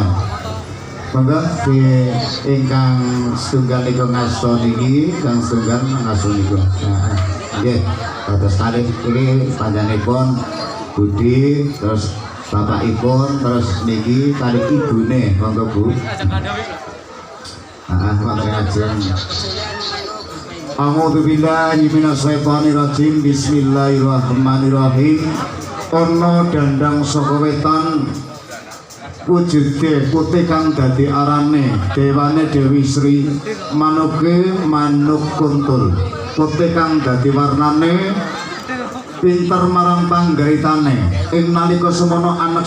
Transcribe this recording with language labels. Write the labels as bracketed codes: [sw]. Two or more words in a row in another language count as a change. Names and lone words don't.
[jv] Monggo di ingkang setunggal niku ngasto niki kang setunggal ngasto niku. Nggih, dados kalih iki panjenenganipun Budi terus bapakipun terus niki kali ibune monggo Bu. Wonten ajeng. [ar] أعوذ بالله من الشيطان الرجيم. Bismillahirrahmanirrahim. [jv] Ana dandang saka wetan wujude putih kang dadi arane dewane Dewi Sri manuke manuk kuntul putih kang dadi warnane pinter marang panggritane ing nalika semana anak